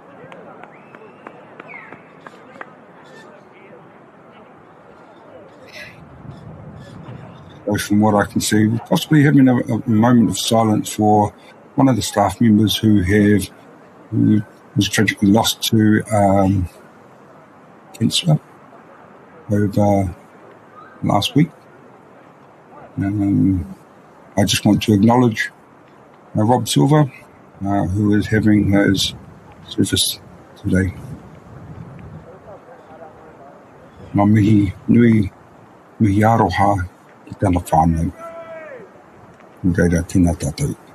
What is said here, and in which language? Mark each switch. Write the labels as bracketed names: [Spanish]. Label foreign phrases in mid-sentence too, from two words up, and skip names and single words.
[English] From what I can see, we're possibly having a moment of silence for one of the staff members who was tragically lost to cancer over last week. I just want to acknowledge Rob Silver, who is having his service today. [Māori] Ngā mihi nui, mihi aroha, tēnā whānau. Reira tēnā tātou.